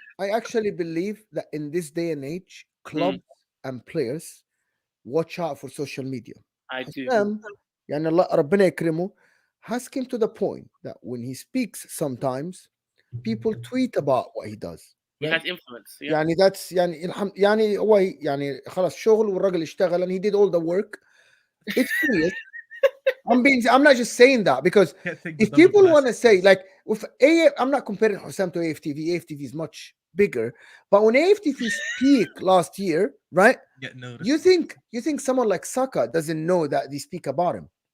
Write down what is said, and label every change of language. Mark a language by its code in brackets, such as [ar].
[en] I actually believe that in this day and age, clubs and players watch out for social media. I do. [ar] يعني الله ربنا يكرمه [en] has came to the point that when he speaks, sometimes people tweet about what he does. He has influence. Yeah. [ar] يعني [en] that's [ar] يعني هو يعني خلاص شغل والراجل اشتغل [en] and he did all the work. It's serious. I'm not just saying that because if people want to say like with I'm not comparing Hussam to AFTV. AFTV is much bigger, but when AFTV speak last year, right? You think someone like Saka doesn't know that they speak about him?